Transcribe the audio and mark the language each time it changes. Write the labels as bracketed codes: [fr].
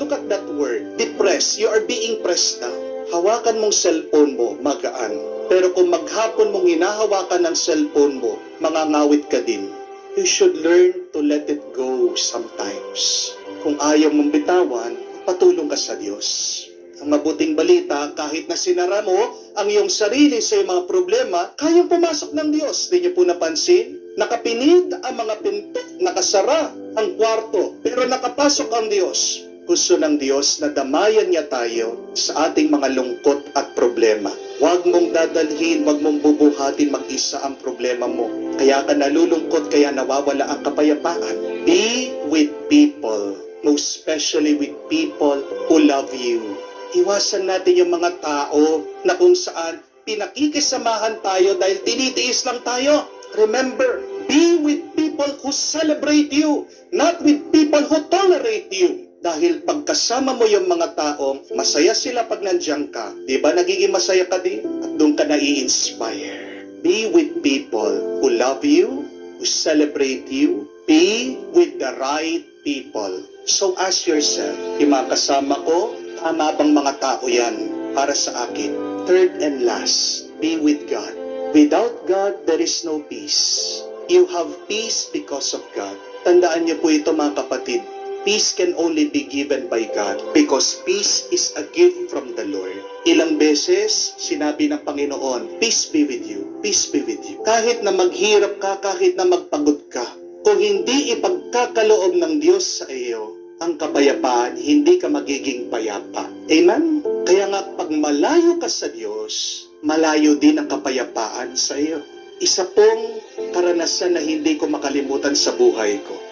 [en] Look at that word, depressed. You are being pressed down. [tl] Hawakan mong cellphone mo, magaan. Pero kung maghapon mong hinahawakan ng cellphone mo, mangangawit ka din. [en] You should learn to let it go sometimes. [tl] Kung ayaw mong bitawan, patulong ka sa Diyos. Ang mabuting balita, kahit na sinara mo ang iyong sarili sa iyong mga problema, kayang pumasok ng Diyos. Di niyo po napansin? Nakapinid ang mga pinto, nakasara ang kwarto, pero nakapasok ang Diyos. Gusto ng Diyos na damayan niya tayo sa ating mga lungkot at problema. Huwag mong dadalhin, huwag mong bubuhatin mag-isa ang problema mo. Kaya ka nalulungkot, kaya nawawala ang kapayapaan. [en] Be with people, most especially with people who love you. [tl] Iwasan natin yung mga tao na kung saan pinakikisamahan tayo dahil tinitiis lang tayo. [en] Remember, be with people who celebrate you, not with people who tolerate you. [tl] Dahil pagkasama mo yung mga taong masaya sila pag nandiyan ka, di ba nagiging masaya ka din? At doon ka nai-inspire. [en] Be with people who love you, who celebrate you. Be with the right people. So ask yourself, [tl] yung mga kasama ko, tama bang mga tao yan para sa akin? [en] Third and last, be with God. Without God, there is no peace. You have peace because of God. [tl] Tandaan niyo po ito, mga kapatid. [en] Peace can only be given by God because peace is a gift from the Lord. [tl] Ilang beses sinabi ng Panginoon, [en] peace be with you, peace be with you. [tl] Kahit na maghirap ka, kahit na magpagod ka, kung hindi ipagkakaloob ng Diyos sa iyo ang kapayapaan, hindi ka magiging payapa. Amen? Kaya nga, pag malayo ka sa Diyos, malayo din ang kapayapaan sa iyo. Isa pong karanasan na hindi ko makalimutan sa buhay ko.